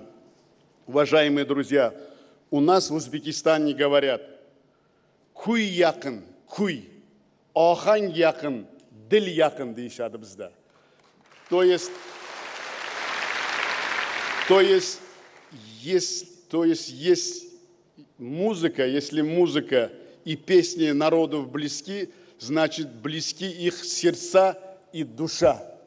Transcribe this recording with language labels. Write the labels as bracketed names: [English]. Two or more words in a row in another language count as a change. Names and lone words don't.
[Russian] Уважаемые друзья, у нас в Узбекистане говорят [Uzbek] «Куй якын, куй, охань якын, дил якын» deyishadi bizda. [Russian] То есть музыка, если музыка и песни народов близки, значит, близки их сердца и душа.